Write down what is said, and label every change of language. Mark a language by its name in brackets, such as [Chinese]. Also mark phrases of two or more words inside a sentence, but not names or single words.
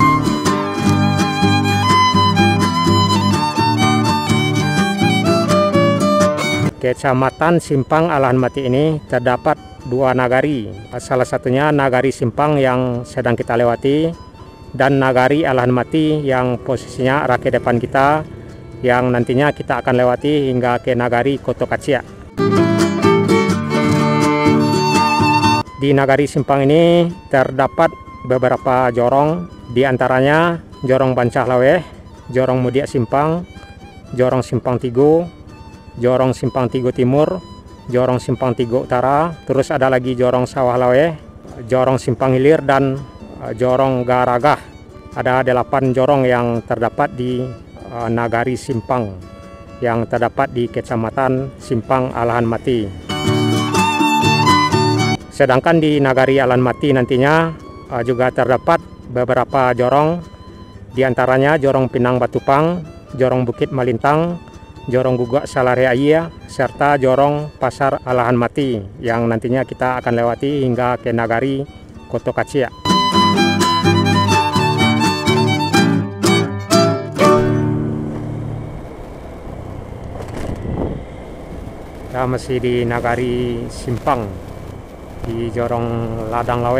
[Indonesian] Kecamatan Simpang Alahan Mati ini terdapat dua nagari, salah satunya Nagari Simpang yang sedang kita lewati, dan Nagari Alahan Mati yang posisinya arah ke depan kita, yang nantinya kita akan lewati hingga ke Nagari Koto Kacia. Di Nagari Simpang ini terdapat beberapa jorong, diantaranya Jorong Bancah Laweh, Jorong Mudiak Simpang, Jorong Simpang Tigo, Jorong Simpang Tigo Timur, Jorong Simpang Tigo Utara, terus ada lagi Jorong Sawah Lawe, Jorong Simpang Hilir, dan Jorong Garagah. Ada 8 jorong yang terdapat di Nagari Simpang yang terdapat di Kecamatan Simpang Alahan Mati. Sedangkan di Nagari Alahan Mati nantinya juga terdapat beberapa jorong, diantaranya Jorong Pinang Batupang, Jorong Bukit Malintang, Jorong Gugak Salareaya, serta Jorong Pasar Alahan Mati yang nantinya kita akan lewati hingga ke Nagari Koto Kacia. Kita masih di Nagari Simpang, di Jorong Ladang Lawe.